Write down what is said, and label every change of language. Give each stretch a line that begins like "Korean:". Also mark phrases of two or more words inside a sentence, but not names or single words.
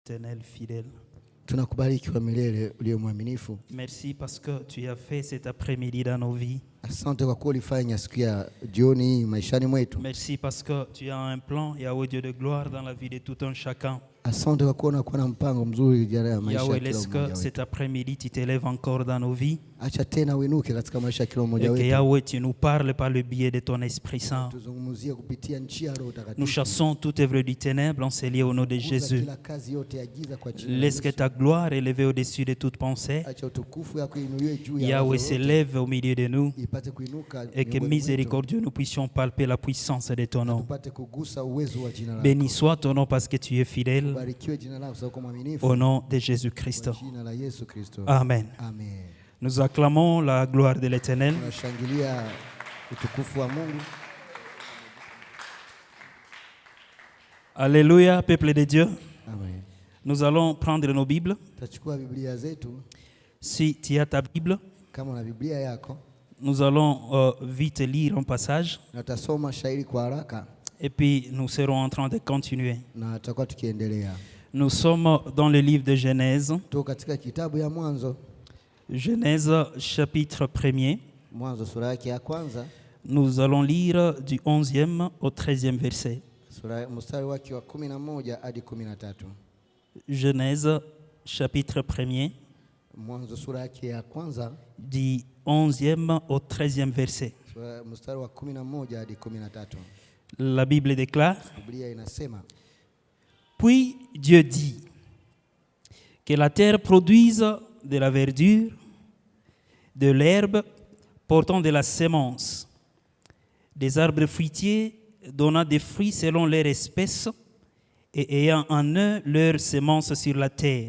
French: Éternel fidèle.
Swahili: Tunakubariki kwa milele ulio mwaminifu.
French: Merci parce que tu as fait cet après-midi dans nos vies.
Swahili: Asante kwa kuwa ulifanya siku ya jioni hii maishani mwetu.
French: Merci parce que tu as un plan, Yahweh Dieu de gloire, dans la vie de tout un chacun.
Swahili: Asante kwa kuwa unakuwa na mpango mzuri juu ya maisha ya Yahweh, kila
French: laisse
Swahili: mmoja
French: que
Swahili: wetu.
French: cet après-midi tu t'élèves encore dans nos vies.
Swahili: Acha tena uinuke katika maisha ya kila
French: Et
Swahili: mmoja
French: que
Swahili: wetu.
French: Yahweh, tu nous parles par le biais de ton Esprit Saint.
Swahili: Tuzungumzie kupitia njia ya Roho
French: Nous
Swahili: Mtakatifu.
French: chassons toute œuvre du ténèbre, on s'est lié au nom de
Swahili: Kuza
French: Jésus.
Swahili: kila kazi yote ya giza kwa jina la
French: Laisse que
Swahili: Yesu.
French: ta gloire élevée au-dessus de toute pensée,
Swahili: Acha utukufu yako inuliwe juu ya
French: Yahweh,
Swahili: wazo lote,
French: s'élève au milieu de nous
Swahili: ipate kuinuka
French: et que
Swahili: miongoni mwetu,
French: miséricordieux nous puissions palper la puissance de ton nom.
Swahili: tupate kugusa uwezo wa jina lako.
French: Béni soit ton nom parce que tu es fidèle.
Swahili: Barikiwe jina lako sababu uko mwaminifu.
French: Au nom de Jésus-Christ.
Swahili: Kwa jina la Yesu Kristo. Amen. Amen.
French: Nous acclamons la gloire de l'Éternel.
Swahili: Tunashangilia utukufu wa Mungu.
French: Alléluia, peuple de Dieu. Amen. Nous allons prendre nos Bibles.
Swahili: Tutachukua Biblia zetu.
French: Si tu as ta Bible,
Swahili: Kama una Biblia yako,
French: nous allons vite lire un passage
Swahili: na tutasoma shairi kwa haraka
French: et puis nous serons en train de continuer.
Swahili: na tutakuwa tukiendelea.
French: Nous sommes dans le livre de Genèse,
Swahili: Tuko katika kitabu ya Mwanzo,
French: Genèse chapitre 1er.
Swahili: Mwanzo sura yake ya kwanza,
French: Nous allons lire du 11e au 13e verset.
Swahili: sura mstari wake wa 11 hadi 13.
French: Genèse chapitre 1er,
Swahili: Mwanzo sura yake ya kwanza,
French: du 11e au 13e verset.
Swahili: mstari wa 11 hadi 13.
French: La Bible déclare:
Swahili: Biblia inasema,
French: Puis Dieu dit que la terre produise de la verdure, de l'herbe portant de la sémence, des arbres fruitiers donnant des fruits selon leur espèce et ayant en eux leur sémence sur la terre.